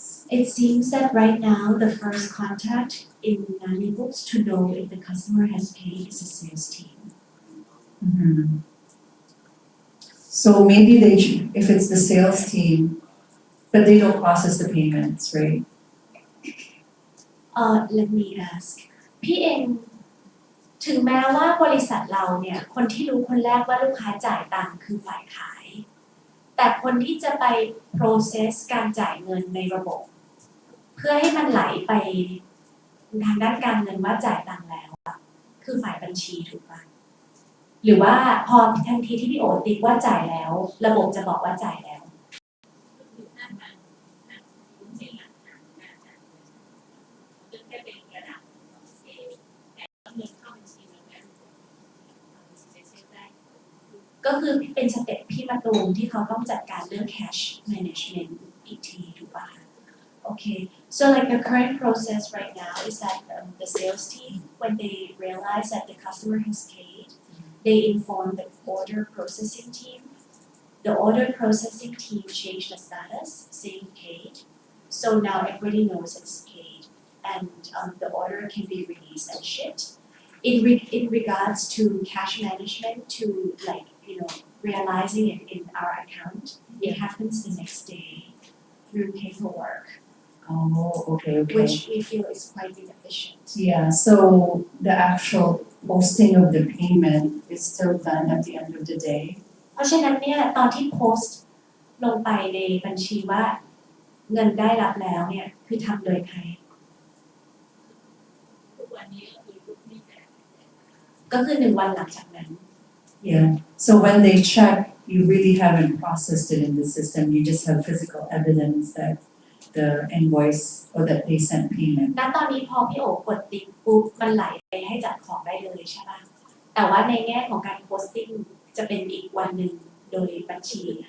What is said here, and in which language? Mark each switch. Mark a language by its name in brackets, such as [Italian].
[English] It seems that right now the first contact in NAV books to know if the customer has paid is a sales team. So maybe if it's the sales team, but they don't process the payments, right? Let me ask [Thai] พี่เองถึงแม้ว่าบริษัทเราเนี่ยคนที่รู้คนแรกว่าลูกค้าจ่ายตังค์คือฝ่ายขายแต่คนที่จะไป process การจ่ายเงินในระบบเพื่อให้มันไหลไปทางด้านการเงินว่าจ่ายตังค์แล้วอะคือฝ่ายบัญชีถูกปะ หรือว่าพอทันทีที่พี่โอติ๊กว่าจ่ายแล้ว ระบบจะบอกว่าจ่ายแล้ว ก็คือถ้าทางคุณเห็นหลักฐานการจ่ายเงินก็แค่เป็นกระดาษของสเกลแต่เงินเข้าบัญชีเราแล้วจะเช็คได้ ก็คือเป็นสเต็ปพี่มาตูมที่เขาต้องจัดการเรื่อง cash management อีกทีถูกป่ะคะ [English] Okay, so like the current process right now is that the sales team, when they realize that the customer has paid, they inform the order processing team. The order processing team change the status, saying paid. So now everybody knows it's paid, and the order can be released and shipped. In regards to cash management, to like realizing it in our account, it happens the next day through paperwork, Oh, okay. which we feel is quite inefficient. Yeah, so the actual posting of the payment is still done at the end of the day. [Thai] เพราะฉะนั้นเนี่ยตอนที่โพสต์ลงไปในบัญชีว่าเงินได้รับแล้วเนี่ยคือทำโดยใคร ทุกวันนี้ก็คือลูกหนี้แต่ ก็คือ1 วันหลังจากนั้น [English] Yeah, so when they check, you really haven't processed it in the system, you just have physical evidence that the invoice or that they sent payment. [Thai] ณตอนนี้พอพี่โอกดติ๊กปุ๊บมันไหลไปให้จัดของได้เลยใช่ป่ะแต่ว่าในแง่ของการโพสติ้งจะเป็นอีกวันหนึ่งโดยบัญชี